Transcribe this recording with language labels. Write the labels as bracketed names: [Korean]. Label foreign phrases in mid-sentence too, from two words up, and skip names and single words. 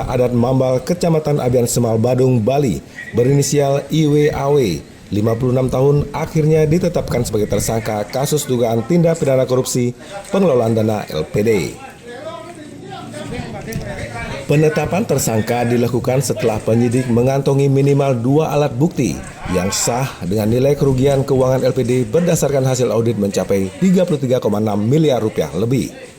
[Indonesian] Adat Mambal Kecamatan Abian Semal Badung, Bali berinisial IWAW 56 tahun akhirnya ditetapkan sebagai tersangka kasus dugaan tindak pidana korupsi pengelolaan dana LPD. Penetapan tersangka dilakukan setelah penyidik mengantongi minimal 2 alat bukti yang sah dengan nilai kerugian keuangan LPD berdasarkan hasil audit mencapai 33,6 miliar rupiah lebih.